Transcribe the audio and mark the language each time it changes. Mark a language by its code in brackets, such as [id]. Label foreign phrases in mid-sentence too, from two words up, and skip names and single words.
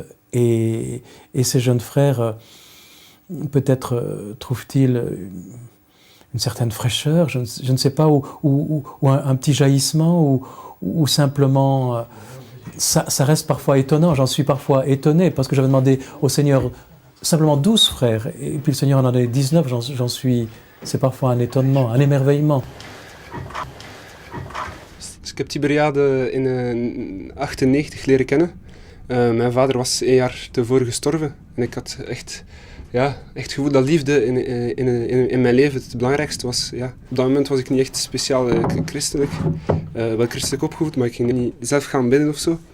[fr] Et ces jeunes frères, peut-être trouvent-ils une certaine fraîcheur, je ne sais pas, ou un petit jaillissement, ou simplement... Ça reste parfois étonnant, j'en suis parfois étonné, parce que j'avais demandé au Seigneur simplement 12 frères, et puis le Seigneur en a donné 19, c'est parfois un étonnement, un émerveillement. [nl] Ik heb Tiberiade in 1998 leren kennen. Mijn vader was 1 jaar tevoren gestorven en ik had echt het gevoel dat liefde in mijn leven het belangrijkste was. Ja. Op dat moment was ik niet echt speciaal christelijk, wel christelijk opgevoed, maar ik ging niet zelf gaan bidden of zo.